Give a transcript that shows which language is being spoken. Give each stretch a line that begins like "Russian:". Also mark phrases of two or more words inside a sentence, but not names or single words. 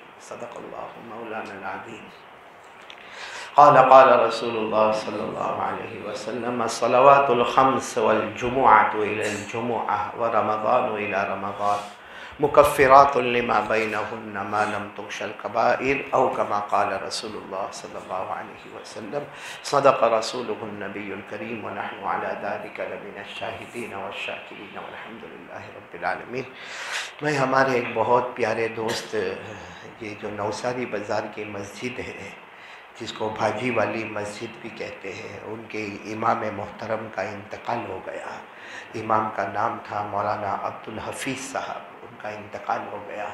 Arabic: صدق الله مولانا العظيم قال رسول الله صلى الله عليه وسلم الصلوات الخمس والجمعة إلى الجمعة ورمضان إلى رمضان مكفرات لما بينهن ما لم تغش الكبائر أو كما قال رسول الله صلى الله عليه وسلم. صدق رسوله النبي الكريم ونحن على ذلك لمن الشاهدين والشاكرين والحمد لله رب العالمين.
Hindi: मैं हमारे एक बहुत प्यारे दोस्त, ये जो नौसारी बाज़ार की मस्जिद है, जिसको भाजी वाली मस्जिद भी कहते हैं, उनके इमाम मोहतरम का इंतकाल हो गया। इमाम का नाम था मौलाना अब्दुल हफीज़ साहब, उनका इंतकाल हो गया।